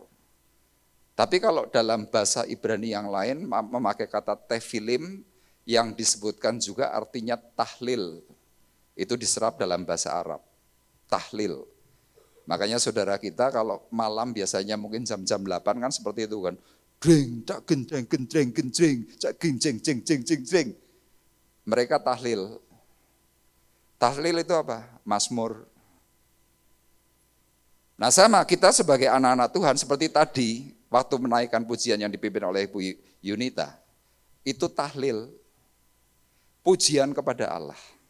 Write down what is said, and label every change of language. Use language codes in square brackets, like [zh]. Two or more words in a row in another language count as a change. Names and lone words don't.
[id] Tapi kalau dalam bahasa Ibrani yang lain memakai kata tefilim yang disebutkan juga artinya tahlil. Itu diserap dalam bahasa Arab. Tahlil. Makanya saudara kita kalau malam biasanya mungkin jam-jam 8 kan seperti itu kan. Dreng, tak gendreng, gendreng, gendreng, tak gendreng, jeng, jeng, jeng, jeng. Mereka tahlil. Tahlil itu apa? Mazmur. Nah sama kita sebagai anak-anak Tuhan seperti tadi waktu menaikkan pujian yang dipimpin oleh Ibu Yunita. Itu tahlil. Pujian kepada Allah.